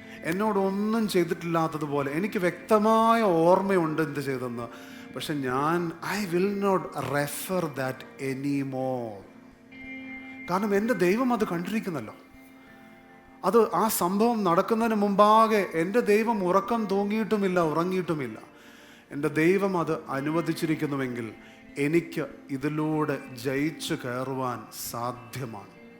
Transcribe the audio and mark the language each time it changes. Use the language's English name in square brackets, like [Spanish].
[Malayalam] എന്നോടൊന്നും ചെയ്തിട്ടില്ലാത്തതുപോലെ എനിക്ക് വ്യക്തമായ ഓർമ്മയുണ്ട് എന്ത് ചെയ്തെന്ന്. [English] പക്ഷെ I will not refer that anymore. [Malayalam] കാരണം എൻ്റെ ദൈവം അത് കണ്ടിരിക്കുന്നല്ലോ. ആ സംഭവം നടക്കുന്നതിന് മുമ്പാകെ എൻ്റെ ദൈവം ഉറങ്ങിയിട്ടുമില്ല. എൻ്റെ ദൈവം അത് അനുവദിച്ചിരിക്കുന്നുവെങ്കിൽ എനിക്ക് ഇതിലൂടെ ജയിച്ചു കയറുവാൻ സാധ്യമാണ്.